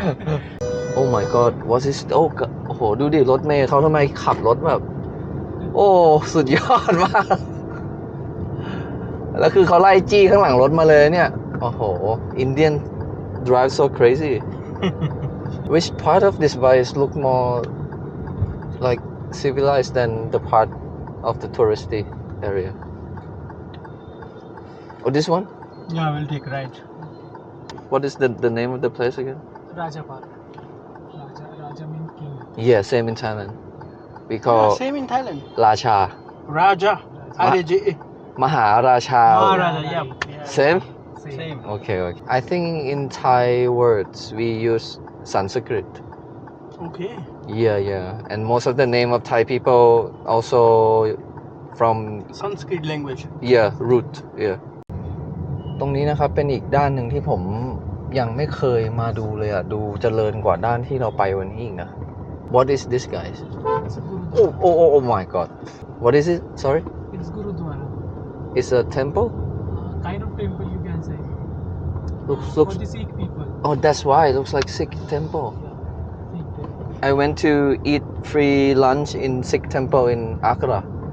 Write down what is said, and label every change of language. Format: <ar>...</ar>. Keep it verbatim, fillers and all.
<en>oh my god what is</en> <th>โอ้โอ้โหดูดิรถเมย์เขาทำไมขับรถแบบ โอ้สุดยอดมาก แล้วคือเขาไล่จี้ข้างหลังรถมาเลยเนี่ย โอ้โห</th> <en>Indian drive so crazy which part of this vice look more like civilized than the part of the touristy area oh this one Yeah, we'll take right. what is the the name of the place again Raja Park. Raja, Raja means king. yeah same in Thailand we call Yeah, same in Thailand.</en> <th>ราชา</th> <en>Raja. R A J A.</en> <th>มหาราชา</th> <en>Maharaja. Yeah. yeah. same Same. Same. okay okay I think in Thai words we use Sanskrit Okay. yeah yeah and most of the name of Thai people also from Sanskrit language. yeah root yeah</en> <th>ตรงนี้นะครับเป็นอีกด้านหนึ่งที่ผมยังไม่เคยมาดูเลยอ่ะ ดูเจริญกว่าด้านที่เราไปวันนี้อีกนะ</th> <en>what is this guys It's Gurudwara. oh oh oh oh my god what is it sorry It's Gurudwara. it's a temple Uh, kind of temple you can say. looks For looks the Sikh people. oh that's why it looks like Sikh temple Sikh temple. I went to eat free lunch in Sikh temple in Agra</en>